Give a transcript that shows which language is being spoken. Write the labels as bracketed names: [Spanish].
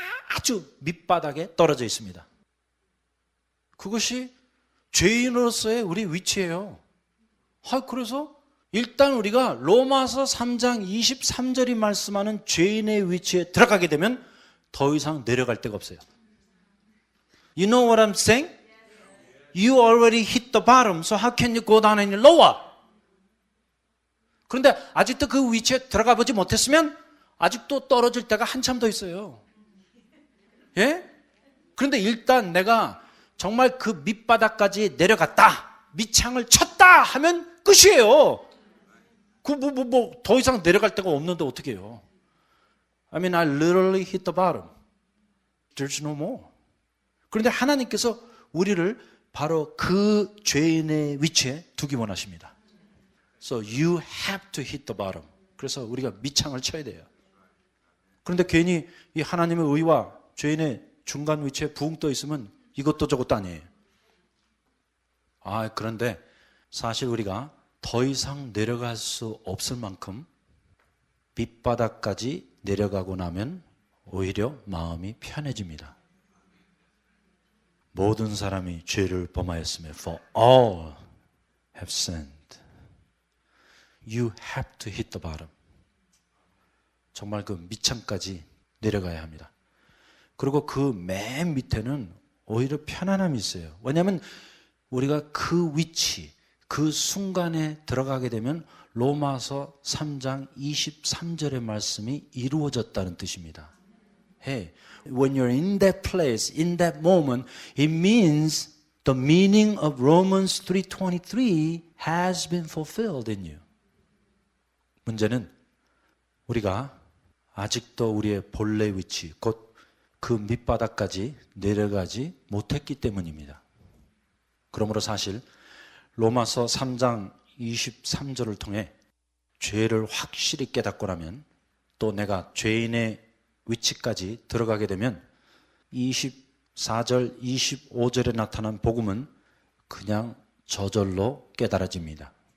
[Korean] 아주 밑바닥에 떨어져 있습니다. 그것이 죄인으로서의 우리 위치예요. 그래서 일단 우리가 로마서 3장 23절이 말씀하는 죄인의 위치에 들어가게 되면 더 이상 내려갈 데가 없어요. [English] You know what I'm saying? You already hit the bottom, so how can you go down any lower? [Korean] 그런데 아직도 그 위치에 들어가 보지 못했으면 아직도 떨어질 때가 한참 더 있어요. 예? 그런데 일단 내가 정말 그 밑바닥까지 내려갔다, 밑창을 쳤다 하면 끝이에요. 더 이상 내려갈 데가 없는데 어떻게 해요? [English] I mean, I literally hit the bottom. There's no more. [Korean] 그런데 하나님께서 우리를 바로 그 죄인의 위치에 두기 원하십니다. [English] So you have to hit the bottom. [Korean] 그래서 우리가 밑창을 쳐야 돼요. 그런데 괜히 이 하나님의 의와 죄인의 중간 위치에 붕 떠 있으면 이것도 저것도 아니에요. 그런데 사실 우리가 더 이상 내려갈 수 없을 만큼 밑바닥까지 내려가고 나면 오히려 마음이 편해집니다. 모든 사람이 죄를 범하였으며 [English] For all have sinned. You have to hit the bottom. [Korean] 정말 그 밑창까지 내려가야 합니다. 그리고 그 맨 밑에는 오히려 편안함이 있어요. 왜냐하면 우리가 그 위치, 그 순간에 들어가게 되면 로마서 3장 23절의 말씀이 이루어졌다는 뜻입니다. [English] Hey, when you're in that place, in that moment, it means the meaning of Romans 3:23 has been fulfilled in you. [Korean] 문제는 우리가 아직도 우리의 본래 위치, 곧 그 밑바닥까지 내려가지 못했기 때문입니다. 그러므로 사실 로마서 3장 23절을 통해 죄를 확실히 깨닫고 나면 또 내가 죄인의 위치까지 들어가게 되면 24절, 25절에 나타난 복음은 그냥 저절로 깨달아집니다.